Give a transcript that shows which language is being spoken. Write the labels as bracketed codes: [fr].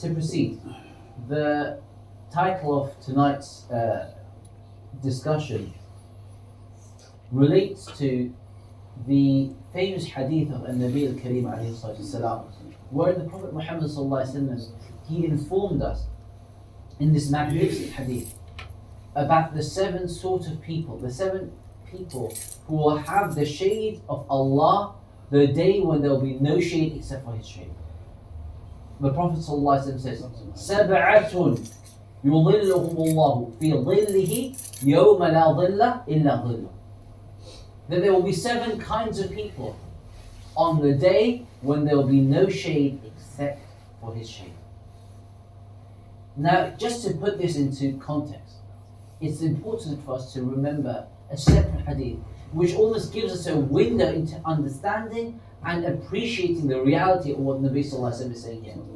[en] To proceed, the title of tonight's discussion relates to the famous hadith of Nabi al-Kareem alayhi salatu wasalam, where the Prophet Muhammad sallallahu alayhi wa sallam, he informed us in this magnificent hadith about the seven sort of people, the seven people who will have the shade of Allah the day when there will be no shade except for His shade. The Prophet ﷺ says, [ar] سَبْعَةٌ يُظِلُّهُمُ اللَّهُ فِي ظِلِّهِ يَوْمَ لَا ظِلَّ إِلَّا ظِلُّهُ. [en] That there will be seven kinds of people on the day when there will be no shade except for His shade. Now, just to put this into context, it's important for us to remember a separate hadith which almost gives us a window into understanding and appreciating the reality of what Nabi Sallallahu Alaihi Wasallam is saying here.